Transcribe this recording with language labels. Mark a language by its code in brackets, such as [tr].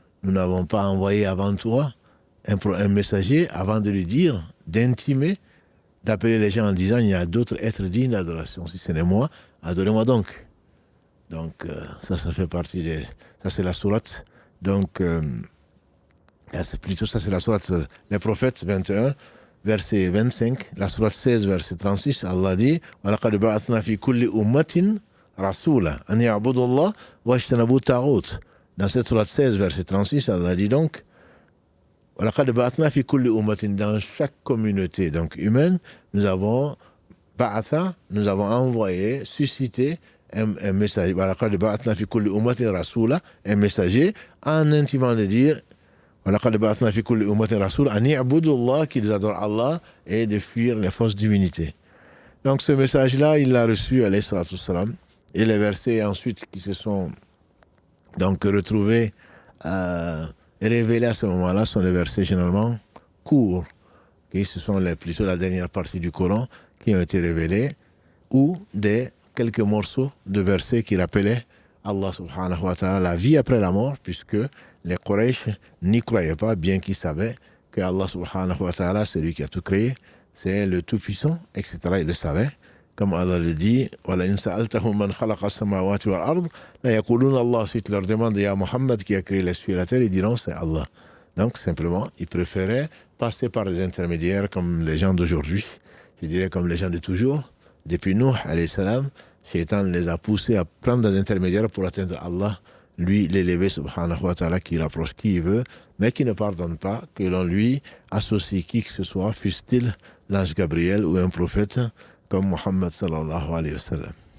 [fr] Nous n'avons pas envoyé avant toi un messager avant de lui dire, d'intimer, d'appeler les gens en disant il y a d'autres êtres dignes d'adoration. Si ce n'est moi, adorez-moi donc. Donc ça fait partie des... Ça c'est la sourate. Donc c'est plutôt ça c'est la sourate les prophètes 21. Verset 25, la sourate 16, verset 36, Allah dit [ar] وَلَقَدْ بَعَثْنَا فِي كُلِّ أُمَّةٍ رَسُولًا أَنْ يَعْبُدُوا اللَّهَ وَاجْتَنِبُوا الطَّاغُوتَ. [fr] Dans cette sourate 16, verset 36, Allah dit donc [ar] وَلَقَدْ بَعَثْنَا فِي كُلِّ أُمَّةٍ. [fr] Dans chaque communauté donc humaine, nous avons envoyé, suscité un messager. [ar] وَلَقَدْ بَعَثْنَا فِي كُلِّ أُمَّةٍ رَسُولًا, [fr] un messager, en intimant de dire [ar] وَلَقَدْ بَعَثْنَا فِي كُلِّ أُمَّةٍ رَسُولًا أَنْ يَعْبُدُوا اللَّهَ, [fr] qu'ils adorent Allah et de fuir les fausses divinités. Donc ce message-là, il l'a reçu alayhi salatu wassalam. Et les versets ensuite qui se sont donc retrouvés révélés à ce moment-là sont les versets généralement courts, qui ce sont plutôt la dernière partie du Coran qui ont été révélés, ou quelques morceaux de versets qui rappelaient Allah subhanahu wa ta'ala, la vie après la mort, puisque les Quraysh n'y croyaient pas, bien qu'ils savaient que Allah subhanahu wa ta'ala, c'est lui qui a tout créé, c'est le Tout-Puissant, etc. Ils le savaient. Comme Allah le dit, [ar] وَلَئِنْ سَأَلْتَهُمْ مَنْ خَلَقَ السَّمَاوَاتِ وَالْأَرْضِ لَيَقُولُونَ اللَّهُ. [fr] Ensuite, leur demande, il y a Mohammed qui a créé les cieux et la terre, ils diront c'est Allah. Donc, simplement, ils préféraient passer par des intermédiaires comme les gens d'aujourd'hui, je dirais comme les gens de toujours. Depuis Nuh, alayhi salam, Shaitan les a poussés à prendre des intermédiaires pour atteindre Allah, lui l'élevé subhanahu wa ta'ala, qui rapproche qui il veut, mais qui ne pardonne pas que l'on lui associe qui que ce soit, fût-il l'ange Gabriel ou un prophète comme Muhammad sallallahu alayhi wa sallam.